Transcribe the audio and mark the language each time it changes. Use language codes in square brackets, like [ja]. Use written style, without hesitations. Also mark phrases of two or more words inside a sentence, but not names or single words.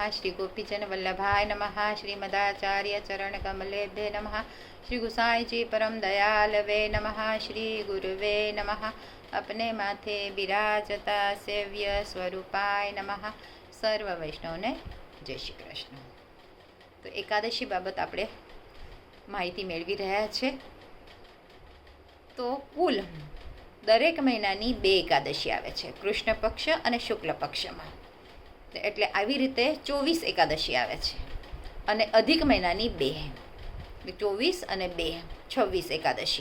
[sa] श्री गोपीजन वल्लभाय नमः। श्रीमदाचार्य चरण कमलेभ्ये नमः। श्री गुसाई जी परम दयालवे नमः। श्री गुरुवे नमः। [hi] अपने माथे बिराजता [sa] सेव्य स्वरूपाय नमः। [gu] સર્વ વૈષ્ણવને જય શ્રી કૃષ્ણ। તો એકાદશી બાબત આપણે માહિતી મેળવી રહ્યા છે। તો કુલ દરેક મહિનાની 2 એકાદશી આવે છે, કૃષ્ણ પક્ષ અને શુક્લ પક્ષમાં। એટલે આવી રીતે 24 એકાદશી આવે છે અને અધિક મહિનાની 2, 24 અને 2 26 એકાદશી।